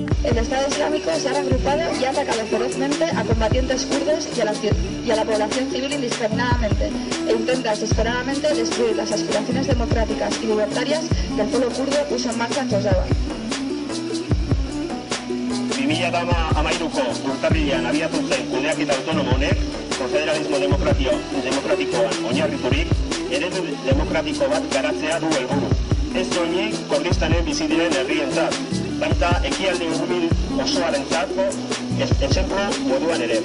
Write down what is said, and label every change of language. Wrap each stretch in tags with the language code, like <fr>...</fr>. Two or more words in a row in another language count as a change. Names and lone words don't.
<es>el Estado Islámico se ha reagrupado y ha atacado ferozmente a combatientes kurdos y a la población civil indiscriminadamente e intenta desesperadamente destruir las aspiraciones democráticas y libertarias que el pueblo kurdo puso en marcha en Rojava.</es> <eu>2013ko urtarrilean abiatu zen kudeaketa autonomo honek konfederalismo demokratikoan oinarriturik eredu demokratiko bat garatzea du helburu. Ez soilik Kurdistanen bizi diren herrientzat, baita ekialde hurbil osoarentzako etxemplu moduan ere.</eu>